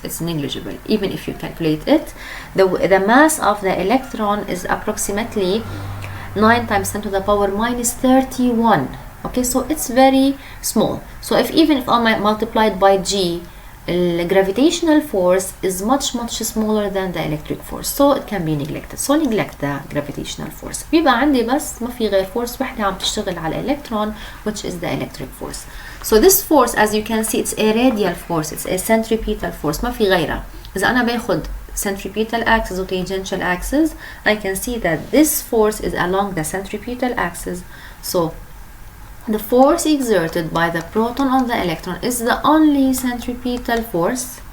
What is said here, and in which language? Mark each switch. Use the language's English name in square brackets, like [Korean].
[English] It's negligible even if you calculate it. The mass of the electron is approximately 9 times 10 to the power minus 31. Okay, so it's very small. So even if I multiply it by G, the gravitational force is much smaller than the electric force, so it can be neglected. So neglect the gravitational force. [Arabic] بيبقى عندي بس ما في غير force واحدة عم تشتغل على electron, [English] which is the electric force. So this force, as you can see, it's a radial force, it's a centripetal force, [Arabic] ما في غيرها. إذا أنا باخد [English] centripetal axis or tangential axis, I can see that this force is along the centripetal axis. So the force exerted by the proton on the electron is the only centripetal force.